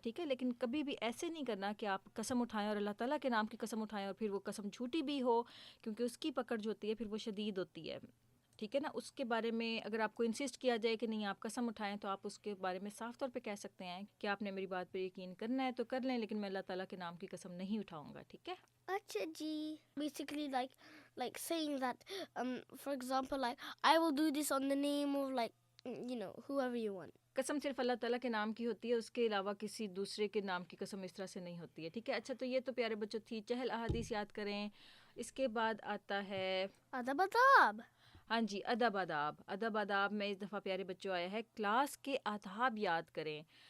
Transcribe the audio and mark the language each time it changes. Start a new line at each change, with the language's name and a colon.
Urdu: ٹھیک ہے، لیکن کبھی بھی ایسے نہیں کرنا کہ آپ قسم اٹھائیں اور اللہ تعالیٰ کے نام کی قسم اٹھائیں اور پھر وہ قسم جھوٹی بھی ہو، کیونکہ اس کی پکڑ جو ہوتی ہے پھر وہ شدید ہوتی ہے. ٹھیک ہے نا، اس کے بارے میں اگر آپ کو انسسٹ کیا جائے کہ نہیں آپ قسم اٹھائیں تو آپ اس کے بارے میں صاف طور پہ کہہ سکتے ہیں کہ آپ نے میری بات پہ یقین کرنا ہے تو کر لیں، لیکن میں اللہ تعالیٰ کے نام کی قسم نہیں اٹھاؤں گا. ٹھیک ہے. Acha ji.
English: Basically, like saying that, for example, like I will do this on the name of like, whoever you want.
Urdu: قسم صرف اللہ تعالیٰ کے نام کی ہوتی ہے، اس کے علاوہ کسی دوسرے کے نام کی قسم اس طرح سے نہیں ہوتی ہے. ٹھیک ہے. اچھا، تو یہ تو پیارے بچوں تھی چہل احادیث یاد کریں. اس کے بعد آتا ہے Adab adab. ہاں جی، ادب آداب. ادب آداب میں اس دفعہ پیارے بچوں آیا ہے کلاس کے آداب یاد کریں.